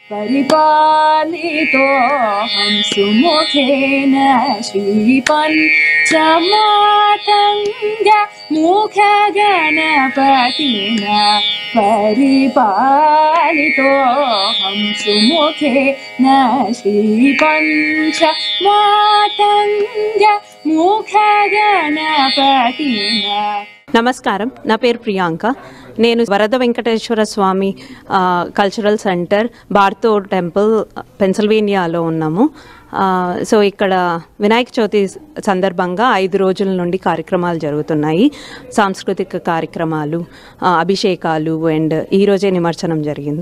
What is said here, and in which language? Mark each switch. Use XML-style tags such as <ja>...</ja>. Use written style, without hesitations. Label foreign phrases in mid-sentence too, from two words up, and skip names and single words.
<sa>परिपालितोऽहं सुमुखेन श्रीपञ्चमातङ्ग मुखगणपतिना परिपालितोऽहं सुमुखेन श्रीपञ्चमातङ्ग मुखगणपतिना।</sa> <te>నమస్కారం, నా పేరు ప్రియాంక. నేను వరద వెంకటేశ్వర స్వామి కల్చరల్ సెంటర్ బార్తో టెంపుల్ పెన్సిల్వేనియాలో ఉన్నాము. సో ఇక్కడ వినాయక చవితి సందర్భంగా 5 రోజుల నుండి కార్యక్రమాలు జరుగుతున్నాయి. సాంస్కృతిక కార్యక్రమాలు, అభిషేకాలు అండ్ ఈరోజే నిమజ్జనం జరిగింది.</te>